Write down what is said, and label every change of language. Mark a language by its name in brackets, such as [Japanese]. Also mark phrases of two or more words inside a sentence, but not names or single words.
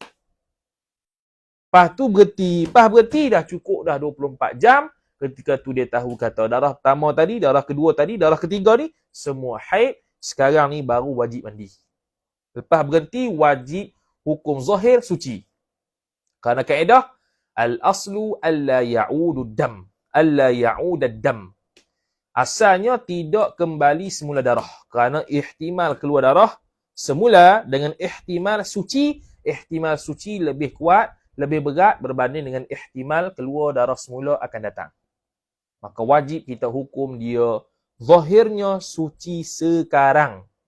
[Malay] Lepas tu berhenti dah cukup dah 24 jam. Ketika tu dia tahu kata darah pertama tadi, darah kedua tadi, darah ketiga ni, semua haid. Sekarang ni baru wajib mandi. Lepas berhenti, wajib hukum zahir suci. Kerana kaedah, [Arabic] الأصل ألا يعود الدم. ألا يعود الدم. [Malay] Asalnya tidak kembali semula darah. Kerana ihtimal keluar darah semula dengan ihtimal suci lebih kuat, lebih berat berbanding dengan ihtimal keluar darah semula akan datang. Maka wajib kita hukum dia zahirnya suci sekarang.